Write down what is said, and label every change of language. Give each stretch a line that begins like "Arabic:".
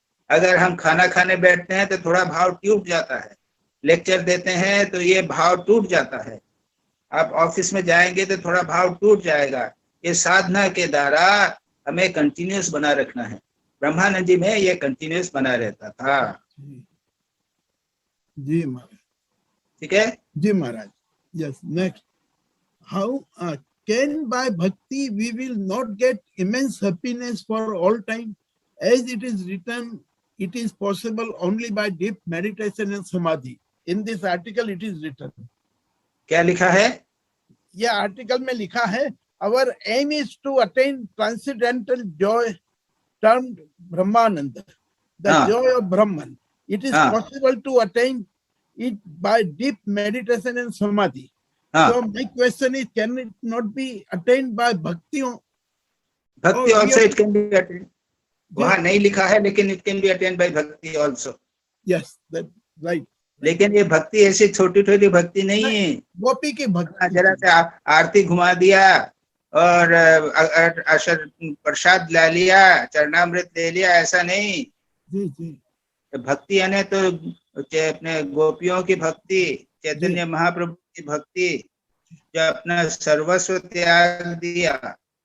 Hindi: अगर हम खाना खाने बैठते हैं तो थोड़ा भाव टूट जाता है, लेक्चर देते हैं तो ये भाव टूट जाता है, आप ऑफिस में जाएंगे तो थोड़ा भाव टूट जाएगा। ये साधना के द्वारा हमें कंटिन्यूस बना रखना है। ब्रह्मानंद जी में ये कंटिन्यूस बना रहता था। जी महाराज। ठीक है जी महाराज।
English: Yes, next, how can by bhakti we will not get immense happiness for all time, as it is written, it is possible only by deep meditation and samadhi. In this article it is written.
Hindi: क्या लिखा है? यह article में लिखा है,
English: our aim is to attain transcendental joy termed Brahmananda, the joy of Brahman. It is possible to attain it by deep meditation and samadhi. So my question is, can it not be attained by bhakti? Bhakti also it can be attained.
Hindi: वहाँ नहीं लिखा है लेकिन
English: it can be attained by bhakti also. Yes, that's right.
Hindi: लेकिन ये भक्ति ऐसी छोटी छोटी भक्ति नहीं है। गोपी की भक्ति। जरा से आरती घुमा दिया और अशर प्रसाद ला लिया, चरणामृत ले लिया, ऐसा नहीं। जी जी। भक्ति यानी तो अपने गोपियों की भक्ति, चैतन्य महाप्रभु की भक्ति, जो अपना सर्वस्व त्याग दिया,